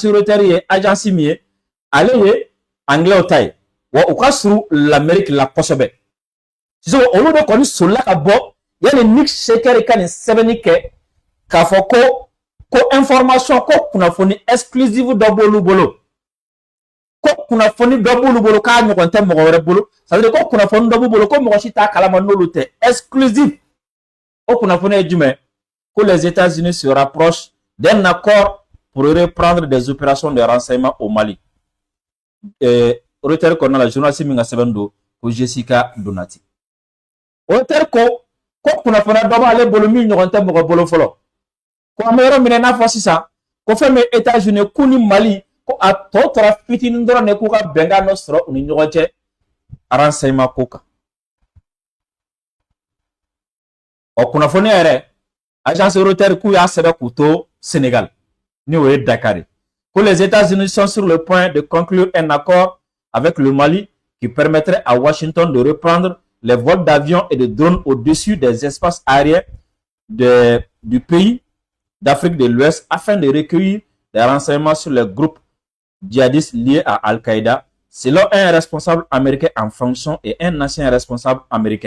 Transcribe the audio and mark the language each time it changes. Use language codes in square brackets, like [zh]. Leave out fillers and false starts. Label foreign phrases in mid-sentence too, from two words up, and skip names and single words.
[bm] Reuters ye agence min ye ale ye anglais ta ye wa u ka surun l'Amérique la kosɛbɛ Sisoko olu de kɔni solila ka bɔ yani Nick Shekere ka nin sɛbɛnni kɛ k'a fɔ ko information ko kunnafoni exclusive dɔ b'olu bolo ko kunnafoni dɔ b'olu bolo k'a ɲɔgɔn tɛ mɔgɔ wɛrɛ bolo [fr] ça veut dire [bm] ko kunnafoni dɔ b'u bolo ko mɔgɔ si t'a kalama n'olu tɛ exclusive o kunnafoni ye jumɛn [fr] que les États-Unis se rapprochent d'un accord pour reprendre des opérations de renseignement au Mali [bm] Reuters kɔnɔna la journaliste min ka sɛbɛn don ko Jessica Donati Reuters ko kunnafoni dɔ b'ale bolo min ɲɔgɔn tɛ mɔgɔ bolo fɔlɔ ko an bɛ yɔrɔ min na i n'a fɔ sisan ko fɛn min ye États-Unis k'u ni Mali ko a tɔ tora fitinin dɔrɔn de k'u ka bɛnkan dɔ sɔrɔ u ni ɲɔgɔn cɛ renseignement ko kan kunnafoni yɛrɛ agence Reuters k'u y'a sɛbɛn k'u to Sénégal ni o ye Dakar [fr] que les États-Unis sont sur le point de conclure un accord avec le Mali qui permettrait à Washington de reprendre les vols d'avions et de drones au-dessus des espaces aériens du pays d'Afrique de l'Ouest afin de recueillir des renseignements sur les groupes djihadistes liés à Al-Qaïda, selon un responsable américain en fonction et un ancien responsable américain.